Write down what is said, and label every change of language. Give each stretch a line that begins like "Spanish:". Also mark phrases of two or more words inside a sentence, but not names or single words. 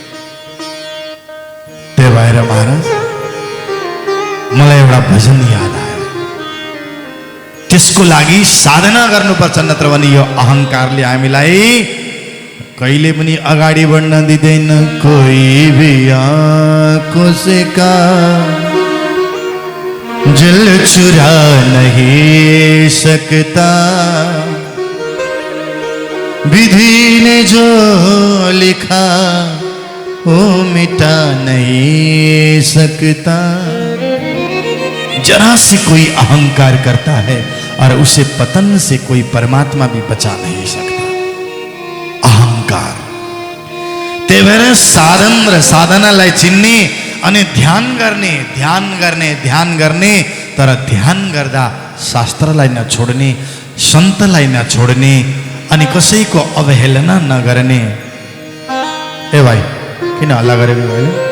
Nepali: त्यही भएर महाराज मलाई एउटा भजन याद आयो, त्यसको लागि साधना गर्नुपर्छ, नत्र भने यो अहङ्कारले हामीलाई कहिले पनि अगाडि बढ्न दिँदैन।
Hindi: कोही भी आँखों से का जल चुरा नहीं सकता, विधि ने जो लिखा वो मिटा नहीं सकता। जरा से कोई अहंकार करता है और उसे पतन से कोई परमात्मा भी बचा नहीं सकता। अहंकार।
Nepali: त्यही भएर साधन र साधनालाई चिन्ने अनि ध्यान गर्ने, तर ध्यान गर्दा शास्त्रलाई नछोड्ने, सन्तलाई नछोड्ने अनि कसैको अवहेलना नगर्ने। ए भाइ किन हल्ला गरेको होइन?